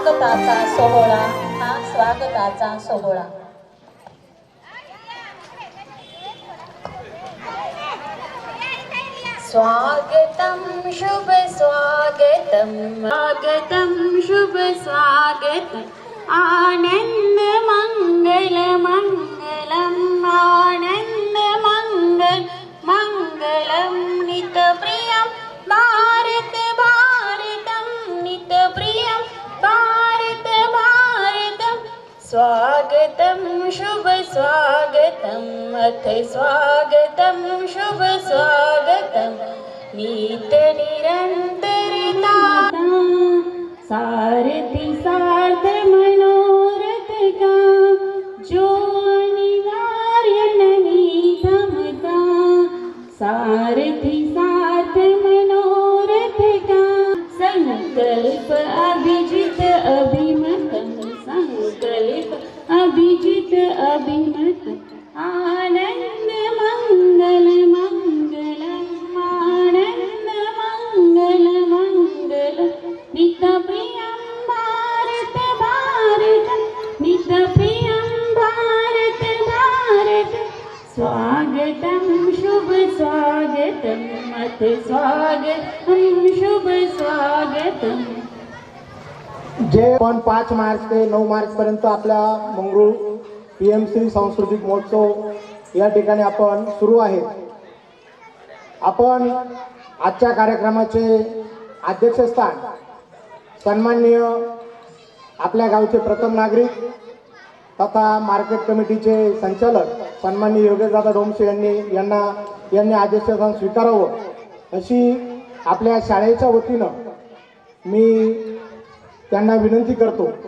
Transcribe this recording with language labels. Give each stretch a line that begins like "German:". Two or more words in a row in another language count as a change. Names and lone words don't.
Marathi: स्वागताचा सोहळा हा स्वागताचा सोहळा।
Sanskrit: स्वागतम शुभ स्वागतम स्वागतम शुभ स्वागतम आनंद मंगल मंगलम आनंद मंगल मंगलम नित प्रियम भारत भारतम नित प्रियम भारत भारतम स्वागतम शुभ स्वागतम अथ स्वागतम शुभ स्वागतम नीत निरंतरता
Hindi: सारथी सार्थ मनोरथ का जो अनिवार्य नहीं थमता सारथी सार्थ मनोरथ का संकल्प अभिजित अभिमतम संकल्प
Sanskrit: अभिजित अभिमत आनंद मंगल मंगलम आनंद मंगल मंगल नित प्रियम भारत भारत नित प्रियम भारत भारत स्वागतम शुभ स्वागतम अथ स्वागतम शुभ स्वागतम।
Marathi: जे पण 5 मार्च ते 9 मार्च पर्यंत आपल्या मंगरूळ PMC सांस्कृतिक महोत्सव या ठिकाणी आपण सुरू आहे। आपण आजच्या कार्यक्रमाचे अध्यक्षस्थान सन्माननीय आपल्या गावचे प्रथम नागरिक तथा मार्केट कमिटीचे संचालक सन्माननीय योगेशदादा डोमसे यांनी अध्यक्षस्थान स्वीकारावं अशी आपल्या शाळेच्या वतीनं मी त्यांना विनंती करतो।